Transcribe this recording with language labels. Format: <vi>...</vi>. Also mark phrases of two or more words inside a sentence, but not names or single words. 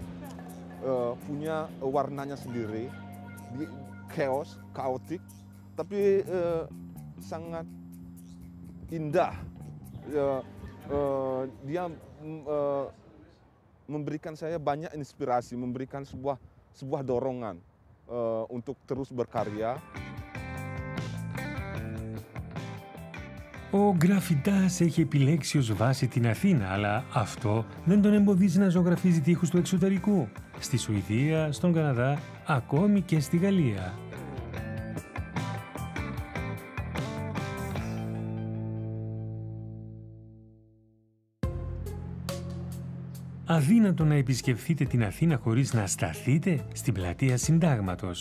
<id>Dia punya warnanya sendiri,</id> <en>chaos, chaotic,</en> <id>tapi sangat indah. Dia memberikan saya banyak inspirasi, memberikan sebuah dorongan untuk terus berkarya.</id> <el>Ο Γκραφιτάς έχει επιλέξει ως βάση την Αθήνα, αλλά αυτό δεν τον εμποδίζει να ζωγραφίζει τοίχους του εξωτερικού, στη Σουηδία, στον Καναδά, ακόμη και στη Γαλλία. Αδύνατο να επισκεφθείτε την Αθήνα χωρίς να σταθείτε στην πλατεία Συντάγματος.</el>